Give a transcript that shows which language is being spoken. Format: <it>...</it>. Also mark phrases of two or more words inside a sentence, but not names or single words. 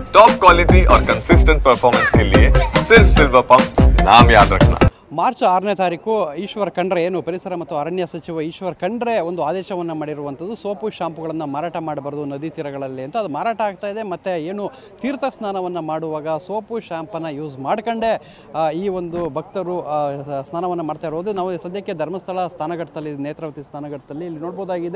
<en>top quality</en> <hi>और</hi> <en>consistent performance</en> <hi>के लिए सिर्फ सिल्वर पंप नाम याद रखना।</hi> <kn>ಮಾರ್ಚ್ 6ನೇ ತಾರೀಕು ಈಶ್ವರ್ ಖಂಡ್ರೆ ಏನು ಪರಿಸರ ಮತ್ತು ಅರಣ್ಯ ಸಚಿವ ಈಶ್ವರ್ ಖಂಡ್ರೆ ಒಂದು ಆದೇಶವನ್ನು ಮಾಡಿರುವಂಥದ್ದು ಸೋಪು ಶಾಂಪುಗಳನ್ನು ಮಾರಾಟ ಮಾಡಬಾರ್ದು ನದಿ ತೀರಗಳಲ್ಲಿ ಅಂತ. ಅದು ಮಾರಾಟ ಆಗ್ತಾ ಇದೆ. ಮತ್ತು ಏನು ತೀರ್ಥ ಸ್ನಾನವನ್ನು ಮಾಡುವಾಗ ಸೋಪು ಶಾಂಪನ್ನು ಯೂಸ್ ಮಾಡ್ಕೊಂಡೇ ಈ ಒಂದು ಭಕ್ತರು ಸ್ನಾನವನ್ನು ಮಾಡ್ತಾ ಇರೋದು ನಾವು ಸದ್ಯಕ್ಕೆ ಧರ್ಮಸ್ಥಳ ಸ್ನಾನಘಟ್ಟದಲ್ಲಿ, ನೇತ್ರಾವತಿ ಸ್ನಾನಘಟ್ಟದಲ್ಲಿ ಇಲ್ಲಿ ನೋಡ್ಬೋದಾಗಿದೆ.</kn>